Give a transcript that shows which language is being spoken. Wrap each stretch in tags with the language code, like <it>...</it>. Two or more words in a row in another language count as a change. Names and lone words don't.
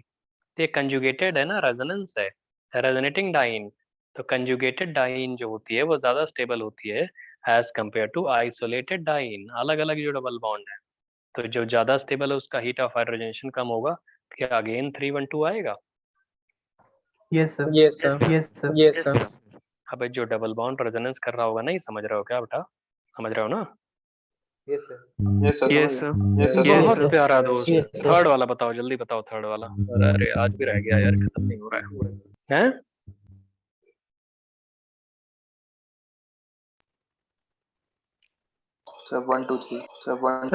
<hi>ये कंजुगेटेड है ना, रेजोनेंस है,</hi> <en>resonating diene.</en> <hi>तो</hi> <en>conjugated diene</en> <hi>जो होती है वो ज्यादा स्टेबल होती है</hi> <en>as compared to isolated diene.</en> <hi>अलग अलग जो</hi> <en>double bond</en> <hi>है, तो जो ज्यादा स्टेबल है उसका</hi> <en>heat of hydrogenation</en> <hi>कम होगा। तो क्या अगेन 3 1 2 आएगा?</hi> <en>Yes, sir. Yes, sir. Yes, sir. Yes, sir.</en> <hi>अबे जो</hi> <en>double bond</en> <hi>रेजोनेंस कर रहा होगा, नहीं समझ रहे हो क्या बेटा? समझ रहे हो ना?</hi> <en>yes sir. Yes, sir. yes sir.</en> <hi>बहुत प्यारा दोस्त।</hi> <en>Yes, sir.</en> <hi>थर्ड वाला बताओ, जल्दी बताओ थर्ड वाला। अरे आज भी रह गया यार, खत्म नहीं हो रहा है हैं? सर 1 2 3 सर 1</hi>